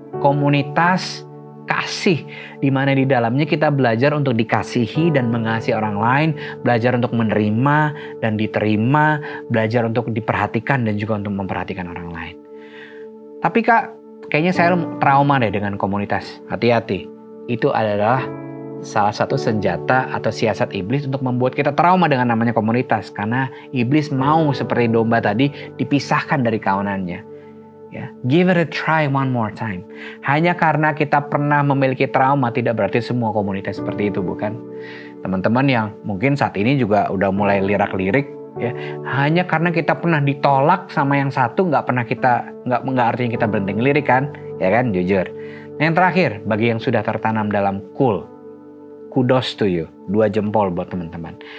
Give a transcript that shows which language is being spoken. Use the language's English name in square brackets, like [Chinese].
[Indonesian] komunitas kasih, di mana di dalamnya kita belajar untuk dikasihi dan mengasihi orang lain, belajar untuk menerima dan diterima, belajar untuk diperhatikan dan juga untuk memperhatikan orang lain. Tapi Kak, kayaknya saya trauma deh dengan komunitas. Hati-hati, itu adalah salah satu senjata atau siasat iblis untuk membuat kita trauma dengan namanya komunitas, karena iblis mau seperti domba tadi dipisahkan dari kawanannya. [English] Ya, give it a try one more time. [Indonesian] Hanya karena kita pernah memiliki trauma tidak berarti semua komunitas seperti itu, bukan? Teman-teman yang mungkin saat ini juga udah mulai lirak-lirik, ya, hanya karena kita pernah ditolak sama yang satu nggak artinya kita berhenti ngelirik kan? Ya kan, jujur. Yang terakhir, bagi yang sudah tertanam dalam [English] kudos to you, [Indonesian] 2 jempol buat teman-teman.